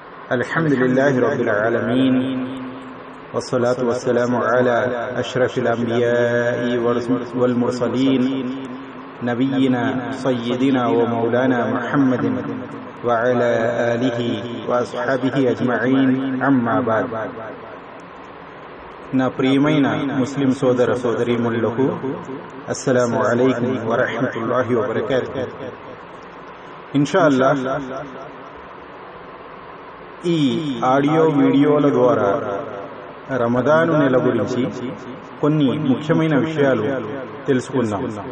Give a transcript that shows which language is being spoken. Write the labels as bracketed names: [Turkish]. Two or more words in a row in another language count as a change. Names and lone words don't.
[Arabic] الحمدلله رب العالمين والصلاة والسلام على أشرف الأنبياء والمرسلين نبينا سيدنا ومولانا محمد وعلى آله وأصحابه أجمعين أما بعد. [Telugu] నా ప్రియమైన ముస్లిం సోదర సోదరీమణులకు [Arabic] السلام عليكم ورحمة الله وبركاته. إن شاء الله [Telugu] ఈ ఆడియో వీడియోల ద్వారా రమదాను నెల గురించి కొన్ని ముఖ్యమైన విషయాలు తెలుసుకుందాం.